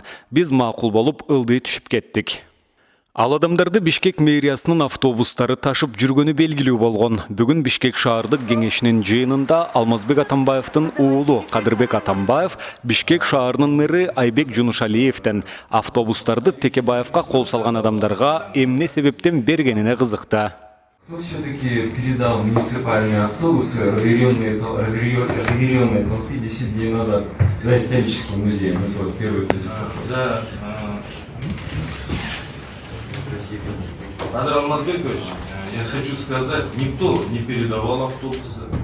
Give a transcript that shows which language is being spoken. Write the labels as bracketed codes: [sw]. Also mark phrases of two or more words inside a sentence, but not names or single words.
[ky] Биз макул болуп ылдый түшүп кеттик. Ал адамдарды Бишкек мэриясынын автобустары ташып жүргөнү белгилүү болгон. Бүгүн Бишкек шаардык кеңешинин жыйынында Алмазбек Атамбаевдин уулу Кадырбек Атамбаев Бишкек шаарынын мэри Айбек Жунушалиевден автобустарды Текебаевка кол салган адамдарга эмне себептен бергенине кызыкты. [ru] Кто все-таки передал муниципальные автобусы, разъяренные толпе 10 дней назад за исторический музей? Вот первый тезис вопрос. Да. Андрей Алмазбекович, я хочу сказать, никто не передавал автобусы.